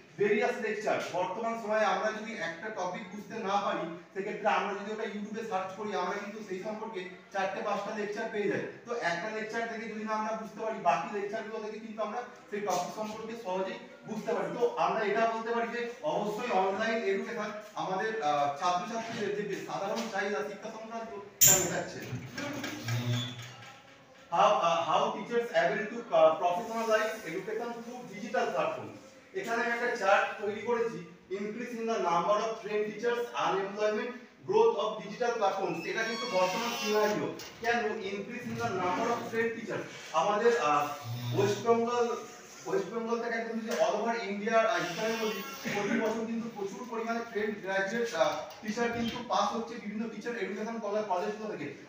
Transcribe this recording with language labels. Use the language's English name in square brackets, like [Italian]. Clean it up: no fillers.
[Bangla] Various lecture, বর্তমান সময়ে আমরা যদি একটা টপিক বুঝতে না পারি সেক্ষেত্রে আমরা যদি ওটা ইউটিউবে সার্চ করি আমরা কিন্তু সেই সম্পর্কে 4-5টা লেকচার পেয়ে যাই। তো একটা লেকচার থেকে যদি না আমরা বুঝতে পারি বাকি লেকচারগুলো থেকে কিন্তু আমরা সেই টপিক সম্পর্কে সহজেই বুঝতে পারি। তো আমরা এটা বলতে পারি যে অবশ্যই অনলাইন এডুকেশন আমাদের ছাত্রছাত্রীদের যে সাধারণ চাহিদা শিক্ষা সংক্রান্ত তা মেটাচ্ছে। [English] How teachers able to professionalize education through digital platforms. [Bangla] এখানে আমি একটা চার্ট তৈরি করেছি, [English] Increase in the number of trained teachers, unemployment, growth of digital platforms. [Bangla] এটা কিন্তু বর্তমান সিনারিও। কেন [English] Increase in the number of trained teachers? [Bangla] আমাদের ওয়েস্ট বেঙ্গল থেকে একদম যে অল ওভার ইন্ডিয়ার হিসাবে বলি, প্রতি বছর কিন্তু প্রচুর পরিমাণে ট্রেন্ড গ্রাজুয়েট টিচার কিন্তু পাস হচ্ছে বিভিন্ন টিচার এডুকেশন কলেজগুলো থেকে।